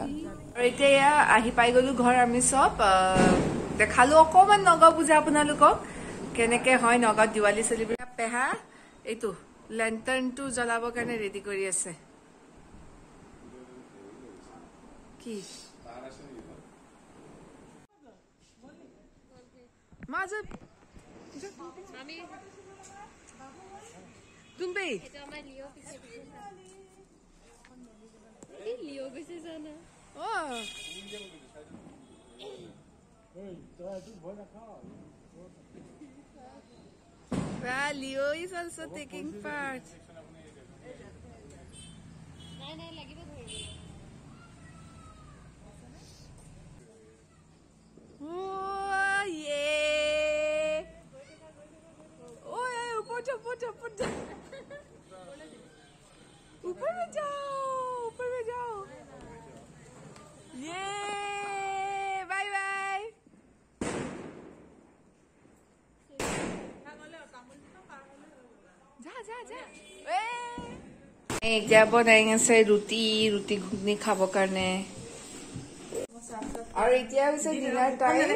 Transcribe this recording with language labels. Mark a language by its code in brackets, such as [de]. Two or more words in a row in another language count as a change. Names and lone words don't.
[as] আৰু এতিয়া আহি পাই গ'লো ঘৰ আমি চব দেখালো অকণমান নগাঁও পূজা আপোনালোকক কেনেকৈ হয় নগাঁৱত দিৱালী চেলিব্ৰেট পেহা এইটো লেণ্টাৰ্ণটো জ্বলাবৰ কাৰণে ৰেডি কৰি আছে কি মাজত তুমি [en] Leo is also taking part. Oh yeah! Oh yeah! [hi] ऊपर जाओ! ऊपर में जाओ! [en] Yeah! Bye bye! [as] এতিয়া বনাই আছে ৰুটি ঘুগনি খাব কাৰণে আৰু এতিয়া হৈছে [en] dinner time